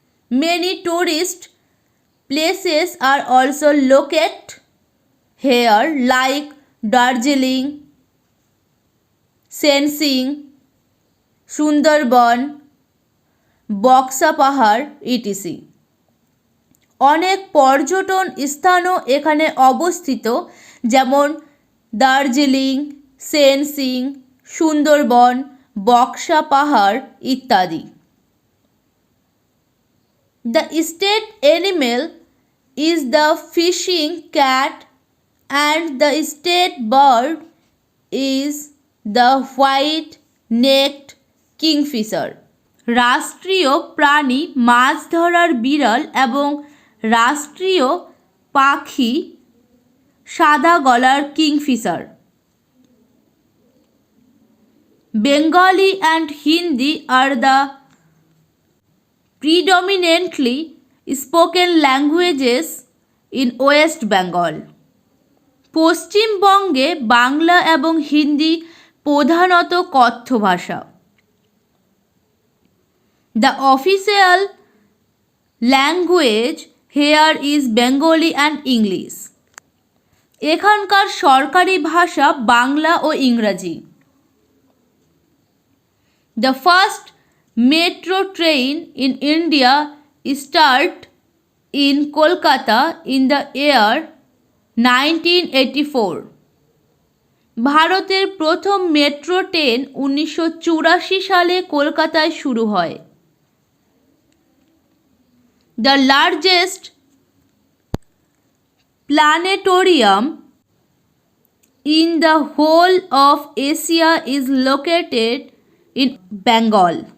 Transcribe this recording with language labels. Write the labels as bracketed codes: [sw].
[en] Many tourist places are also located here like Darjeeling, Sensing, Sundarbans, Buxa Pahar etc. [bn] অনেক পর্যটন স্থানও এখানে অবস্থিত, যেমন দার্জিলিং, সেনসিং, সুন্দরবন, বক্সা পাহাড় ইত্যাদি। [en] The state animal is the fishing cat and the state bird is the white-necked kingfisher. [bn] রাষ্ট্রীয় প্রাণী মাছ ধরার বিড়াল এবং রাষ্ট্রীয় পাখি সাদা গলার Kingfisher. [en] Bengali and Hindi are the predominantly spoken languages in West Bengal. [bn] পশ্চিমবঙ্গে বাংলা এবং হিন্দি প্রধানত কথ্য ভাষা। [en] The official language here is Bengali and English. [bn] এখানকার সরকারি ভাষা বাংলা ও ইংরাজি। [en] The first metro train in India started in Kolkata in the year 1984. [bn] ভারতের প্রথম মেট্রো ট্রেন 1984 সালে কলকাতায় শুরু হয়। [en] The largest planetarium in the whole of Asia is located in Bengal.